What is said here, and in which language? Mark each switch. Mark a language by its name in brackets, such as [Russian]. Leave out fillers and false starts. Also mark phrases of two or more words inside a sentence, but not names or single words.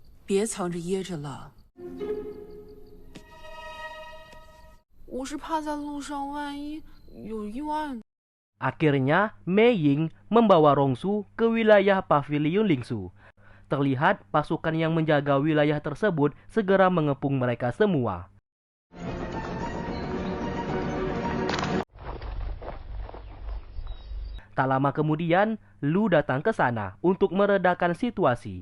[Chinese] 别藏着掖着了。我是怕在路上万一有意外。 [Indonesian] Akhirnya, Mei Ying membawa Rongsu ke wilayah Paviliun Lingsu. Terlihat pasukan yang menjaga wilayah tersebut segera mengepung mereka semua. Tak lama kemudian, Lu datang ke sana untuk meredakan situasi.